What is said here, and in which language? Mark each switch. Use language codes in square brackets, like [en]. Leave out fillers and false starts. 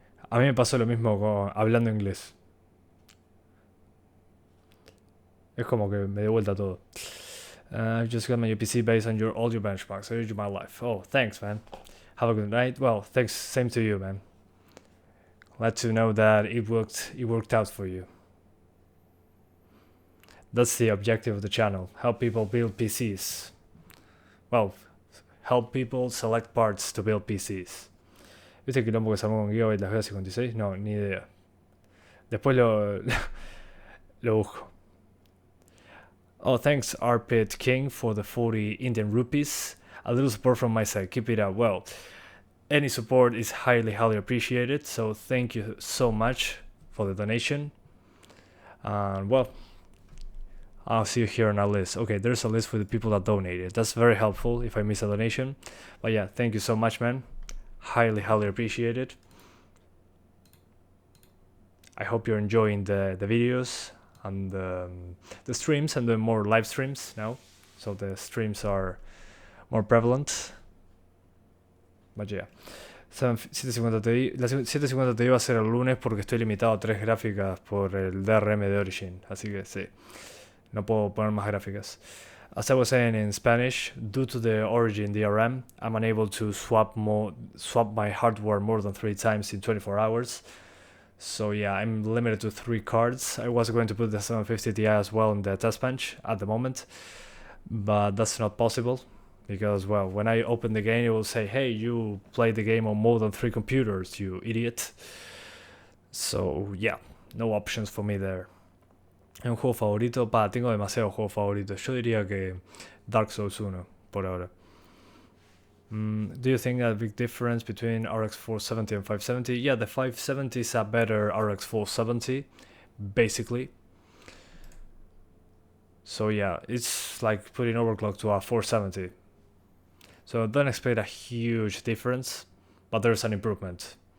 [es] A mí me pasó lo mismo con hablando inglés. Es como que me dio vuelta todo. [en] I've just got my new PC based on all your benchmarks. I enjoy my life. Oh, thanks, man. Have a good night. Well, thanks. Same to you, man. Glad to know that it worked out for you. That's the objective of the channel. Help people build PCs. Well, help people select parts to build PCs. [es] ¿Viste el quilombo que se armó con Gigabyte las VGA 56? No, ni idea. Después lo busco. [en] Oh, thanks Arpit King for the 40 Indian rupees. A little support from my side. Keep it up. Well, any support is highly appreciated. So thank you so much for the donation. Well, I'll see you here on our list. Okay, there's a list for the people that donated. That's very helpful if I miss a donation. But yeah, thank you so much, man. Highly appreciated. I hope you're enjoying the videos and the streams and the more live streams now. So the streams are more prevalent. But yeah. 750 Ti. [es] La 750 Ti va a ser el lunes porque estoy limitado a 3 gráficas por el DRM de Origin. Así que sí. No puedo poner más gráficas. [en] As I was saying in Spanish, due to the Origin DRM, I'm unable to swap my hardware more than 3 times in 24 hours. So yeah, I'm limited to 3 cards. I was going to put the 750 Ti as well in the test bench at the moment, but that's not possible because, well, when I open the game, it will say, hey, you played the game on more than 3 computers, you idiot. So yeah, no options for me there. [es] ¿Un juego favorito? Tengo demasiados juegos favoritos. Yo diría que Dark Souls 1, por ahora. [en] Do you think a big difference between RX 470 and 570? Yeah, the 570 is a better RX 470, basically. So yeah, it's like putting overclock to a 470. So don't expect a huge difference, but there's an improvement.